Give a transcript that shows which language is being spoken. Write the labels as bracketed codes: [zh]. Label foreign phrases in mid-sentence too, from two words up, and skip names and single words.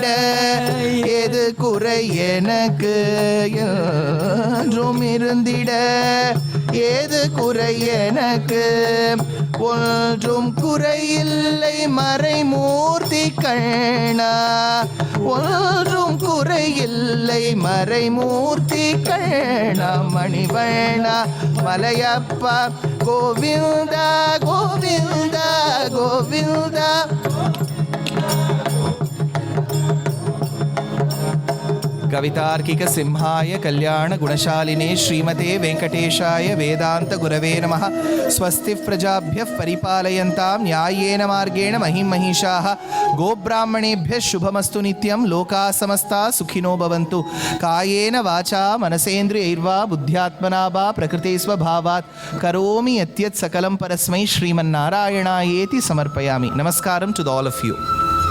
[ta] எது குறை எனக்கு என்றும் இருந்திட ஏது குறை எனக்கு ஒன்றும் குறையில்லை மறைமூர்த்தி கண்ணா ஒன்றும் குறையில்லை மறைமூர்த்தி கண்ணா மணிவண்ணா மலையப்பா கோவிந்தா கோவிந்தா கோவிந்தா [sa] कवितार्किक सिंहाय कल्याण गुणशालिने श्रीमते वेंकटेशाय वेदांत गुरवे नमः। स्वस्ति प्रजाभ्यः परिपालयन्तां न्याय्येन मार्गेण महिं महिषाः गोब्राह्मणेभ्यः शुभमस्तु नित्यं लोकाः समस्ताः सुखिनो भवन्तु। कायेन वाचा मनसेन्द्रियैर्वा बुद्ध्यात्मना वा प्रकृते स्वभावात् करोमि यत् सकलं परस्मै श्रीमन्नारायणायेति समर्पयामि। [en] नमस्कारं to all of you.